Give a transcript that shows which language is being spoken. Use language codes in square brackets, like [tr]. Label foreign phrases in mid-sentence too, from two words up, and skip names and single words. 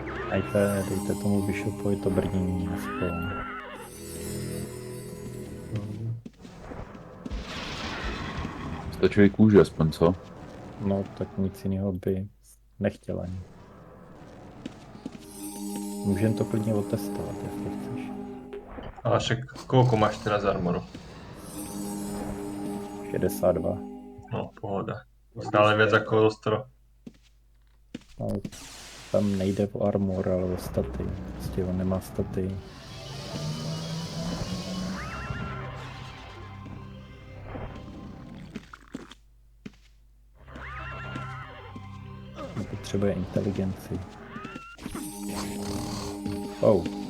[cs] Dejte tomu Bishopovi to brnění aspoň. Stačí kůže aspoň, co? No, tak nic jiného by nechtěl ani. Můžeme to klidně otestovat, jestli chceš. [sk] Ale však koľko máš teraz armoru? 62. No, pohoda. Stále viac ako ostro. No, tam nejde o armor, ale o staty. [cs] Prostě on nemá staty. Potřebuje inteligenci. Oh.